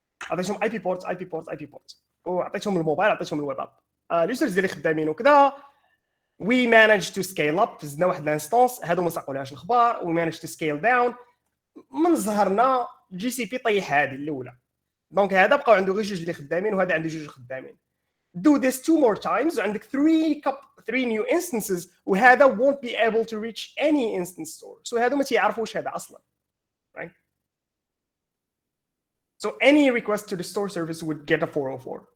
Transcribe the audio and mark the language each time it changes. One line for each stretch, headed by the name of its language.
Arabic: عطيتهم IP ports وعطيتهم الموبايل عطيتهم الويب اب. اليوزرز اللي خدامين وكذا
English: we managed to scale up.
Arabic: زدنا واحد الانستانس هادو ما ساقولهاش الاخبار.
English: we managed to scale down.
Arabic: من ظهرنا جي سي بي طيح هذه الاولى. دونك هذا بقاو عنده غير جوج اللي خدامين وهذا عنده جوج خدامين.
English: Do this 2 more times
Arabic: وعندك
English: 3 new instances
Arabic: وهذا
English: won't be able to reach any instance store. So
Arabic: هادو ما تيعرفوش هذا اصلا,
English: right? So any request to the store service would get a 404.